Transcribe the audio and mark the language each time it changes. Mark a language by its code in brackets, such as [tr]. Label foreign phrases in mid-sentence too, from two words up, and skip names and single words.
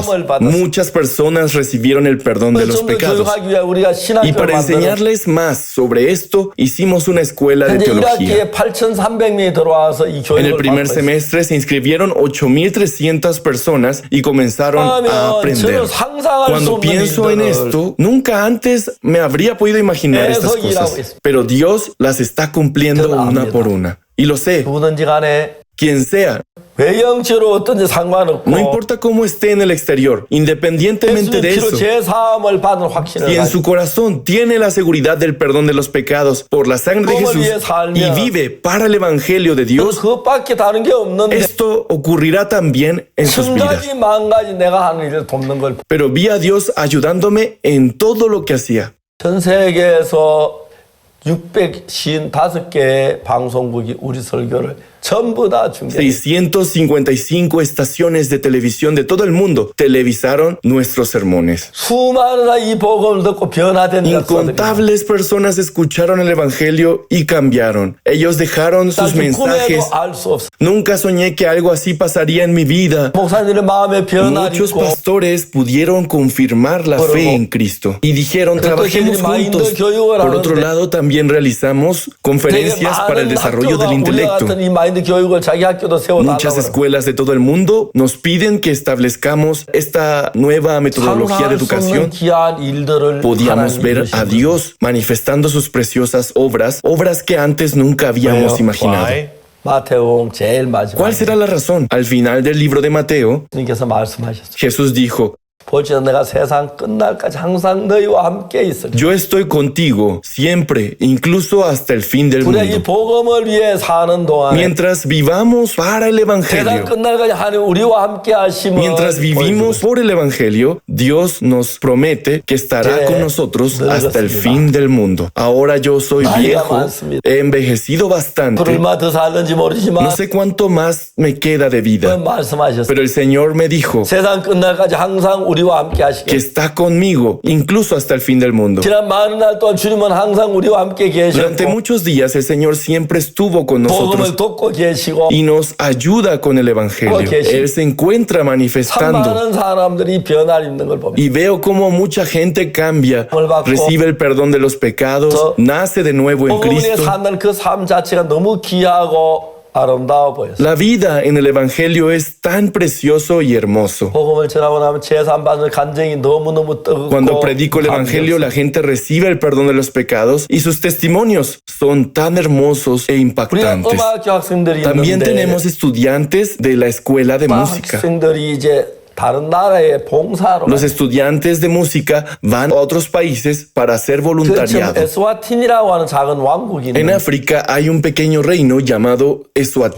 [es] Muchas personas recibieron el perdón de los [ko] 좀더 [es] pecados. [ko] 교육하기 위해 우리가 [es] Y [ko] 신학교를 [es] para [ko] 만들어 [es] enseñarles más sobre esto, hicimos una escuela de [ko] 현재 [es] teología. [ko] 1학기에 8,300명이 들어와서 이 [es] En el [ko] 교육을 [es] primer [ko] 받고 있어요. [es] semestre se inscribieron 8,300 personas y comenzaron a [ko] 저는 [es] aprender. [ko] 상상할 수 [es] Cuando [ko] 없는 [es] pienso en [ko] 일들을 [es] esto, nunca antes me habría podido imaginar estas [ko] 계속 일하고 [es] cosas. [ko] 있습니다. [es] Pero Dios las está cumpliendo una por una. Y lo sé, [ko] 누구든지 간에 [es] quien sea, [ko] 외형체로 어떤지 상관없고 [es] no importa cómo esté en el exterior, independientemente de [ko] 예수님 피로 [es] eso, [ko] 제사함을 받은 확신을 [es] si en [ko] 가지고 [es] su corazón tiene la seguridad del perdón de los pecados por la sangre de Jesús y vive para el Evangelio de Dios, [ko] 그것밖에 다른 게 없는데 [es] esto ocurrirá también en sus vidas. [ko] 천가지 만가지 내가 하는 일을 돕는 걸 [es] Pero vi a Dios ayudándome en todo lo que hacía. [ko] 전 세계에서 655개의 방송국이 우리 설교를 전부 다 중계. [es] 655 estaciones de televisión de todo el mundo televisaron nuestros sermones. 수많은 이 복음을 듣고 변화된 역사들이. Incontables personas escucharon el evangelio y cambiaron. Ellos dejaron sus mensajes. [ko] 알수 없어. [es] Nunca soñé que algo así pasaría en mi vida. [ko] 목사님의 마음에 변화를 [es] Muchos [ko] 있고. [es] pastores pudieron confirmar la fe en Cristo y dijeron, trabajemos juntos. Por otro lado, también realizamos conferencias para el desarrollo del intelecto. Muchas escuelas de todo el mundo nos piden que establezcamos esta nueva metodología de educación. Podíamos ver a Dios manifestando sus preciosas obras que antes nunca habíamos imaginado. [ko] 마태복음 제일 마지막에 [es] ¿Cuál será la razón? Al final del libro de Mateo, [ko] 주님께서 말씀하셨죠. [es] Jesús dijo, [ko] 볼지어다 내가 세상 끝날까지 항상 너희와 함께 있으리. [es] yo estoy contigo siempre, incluso hasta el fin del [ko] 우리가 이 [es] mundo. [ko] 복음을 위해 사는 동안에 [es] Mientras vivamos para el [ko] 세상 [es] Evangelio, [ko] 끝날까지 하나님 우리와 함께 하심을 [es] mientras vivimos [ko] 보여주고 [es] por el Evangelio, Dios nos promete que estará con nosotros hasta el fin del mundo. Ahora yo soy viejo, he envejecido bastante. [ko] 얼마 더 살는지 모르지만 [es] No sé cuánto más me queda de vida, [ko] 말씀하셨어요. [es] pero el Señor me dijo [ko] 세상 끝날까지 항상 우리와 함께 [es] que [ko] 하시게. [es] está conmigo, incluso hasta el fin del mundo. [ko] 지난 많은 날 동안 주님은 항상 우리와 함께 [es] Durante [ko] 계셨고 [es] muchos días el Señor siempre estuvo con nosotros [ko] 복음을 돕고 계시고 [es] y nos ayuda con el Evangelio. Él se encuentra [ko] 참 [es] manifestando [ko] 많은 사람들이 변화를 입는 걸 봅니다. [es] y veo cómo mucha gente cambia, recibe el perdón de los pecados, nace de nuevo en [ko] 복음 위에 [es] Cristo. [ko] 사는 그 삶 자체가 너무 귀하고 아름다워 보였어요. [es] La vida en el Evangelio es tan precioso y hermoso. [ko] 복음을 전하고 나면 제산받는 간증이 너무너무 뜨겁고 [es] Cuando predico el Evangelio, la gente recibe el perdón de los pecados y sus testimonios son tan hermosos e [ko] 우리가 [es] impactantes. [ko] 음악교 학생들이 [es] También [ko] 있는데 [es] tenemos estudiantes de la escuela de música. [ko] 학생들이 이제 다른 나라에 봉사로 [es] Los estudiantes de música van a otros países para hacer [ko] 지금 [es] voluntariado. [ko] 에스와틴이라고 하는 작은 왕국이 [es] En [ko] 있는데 [es] África hay un pequeño reino llamado [ko] 이 [es] Eswatini.